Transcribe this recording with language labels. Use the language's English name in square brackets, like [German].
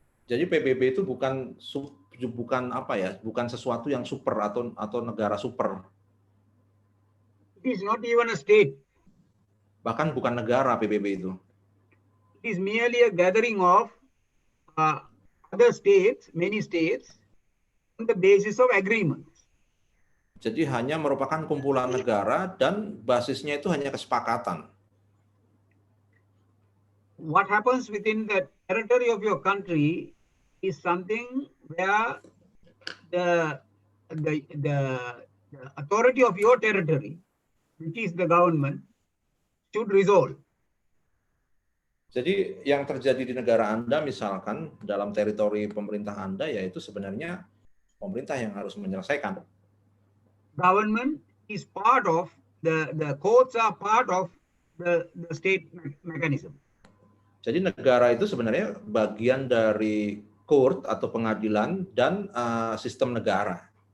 [Indonesian] Jadi PBB itu bukan apa ya, bukan sesuatu yang super atau negara super. [English] It is not even a state. [Indonesian] Bahkan bukan negara PBB itu. [English] It is merely a gathering of other states, many states, on the basis of agreements. [Indonesian] Jadi hanya merupakan kumpulan negara dan basisnya itu hanya kesepakatan. [English] What happens within the territory of your country is something where the authority of your territory, which is the government, should resolve. [Indonesian] Jadi yang terjadi di negara Anda misalkan dalam teritori pemerintah Anda yaitu sebenarnya pemerintah yang harus menyelesaikan. [English] Government is part of the courts are part of the state mechanism. [Indonesian] Jadi negara itu sebenarnya bagian dari court atau pengadilan dan sistem negara.